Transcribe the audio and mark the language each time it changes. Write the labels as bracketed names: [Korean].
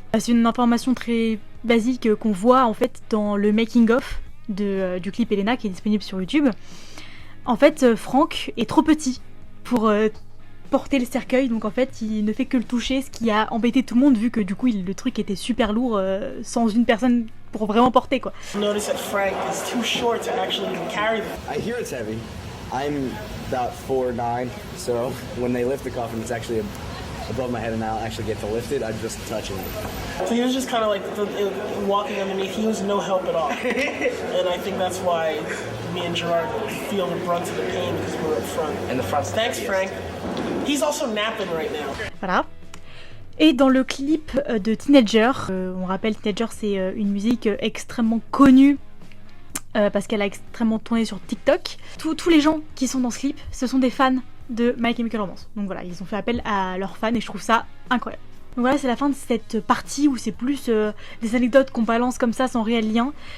[French] C'est une information très basique qu'on voit en fait dans le making of du clip Elena qui est disponible sur YouTube. En fait, Frank est trop petit pour porter le cercueil, donc en fait il ne fait que le toucher, ce qui a embêté tout le monde vu que du coup le truc était super lourd sans une personne pour vraiment porter quoi. [English] Notice that Frank is too short to actually even carry them. I hear it's heavy. I'm about 4'9", so when they lift the coffin, it's actually above my head, and I'll actually get to lift it. I'm just touching it. So he was just kind of like walking underneath. He was no help at all, and I think that's why me and Gerard feel the brunt of the pain because we're up front. And the front. Thanks, Frank. He's also napping right now. [French] Voilà. Et dans le clip de Teenager, on rappelle Teenager, c'est une musique extrêmement connue. Parce qu'elle a extrêmement tourné sur TikTok. Tous les gens qui sont dans ce clip, ce sont des fans de My Chemical Romance. Donc voilà, ils ont fait appel à leurs fans et je trouve ça incroyable. Donc voilà, c'est la fin de cette partie où c'est plus des anecdotes qu'on balance comme ça sans réel lien.